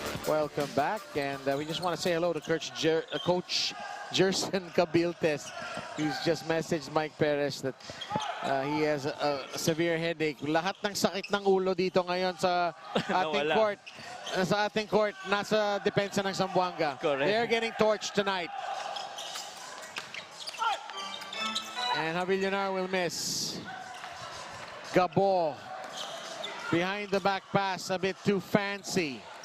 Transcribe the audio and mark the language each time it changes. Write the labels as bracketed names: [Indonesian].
[English] welcome back. And we just want to say hello to Coach Jerson Cabiltes, who's just messaged Mike Perez that he has a severe headache. [Filipino] Lahat ng sakit ng ulo dito ngayon sa ating court. Sa ating court, nasa depensa ng Zamboanga. [English] Correct. They're getting torched tonight. And Javillonar will miss. Gabo behind the back pass, a bit too fancy.